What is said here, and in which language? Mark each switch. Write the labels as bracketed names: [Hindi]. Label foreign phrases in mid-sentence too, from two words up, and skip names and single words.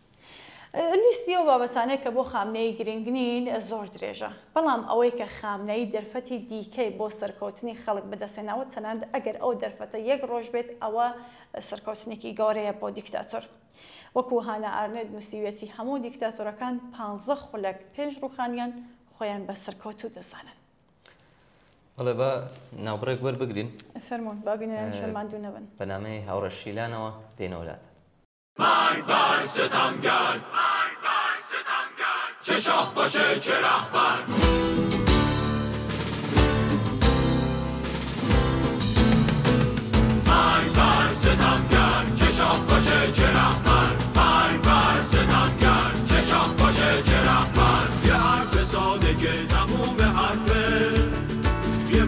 [Central Kurdish] لیستی ئەو بابەتانەی کە بۆ خامنەی گرنگ نین زۆر درێژە، بەڵام ئەوەی کە خامنەی دەرفەتی دیکەی بۆ سەرکەوتنی خەڵک بەدەستێناوە تەنانەت ئەگەر ئەو دەرفەتە یەک ڕۆژ بێت ئەوە سەرکەوتنێکی گەورەیە بۆ دیکتاتۆر. وەکو هانە ئارنێت نووسیوێتی هەموو دیکتاتۆرەکان 15 خولەک پێش ڕووخانیان خۆیان بە سەرکەوتوو دەزانن. بەڵێ بە ناوبڕێک وەربگرین. فەرموون بابینەوە شەرماندوو نەبن. بەنامەی هاوڕە شیلانەوە دێنەوەلات. [Persian] مرگ ستمگر چه شاه باشه چه رهبر مرگ بر ستمگر چه شاه باشه چه رهبر مرگ بر ستمگر چه شاه باشه چه رهبر یه حرف ساده که تموم حرفه یه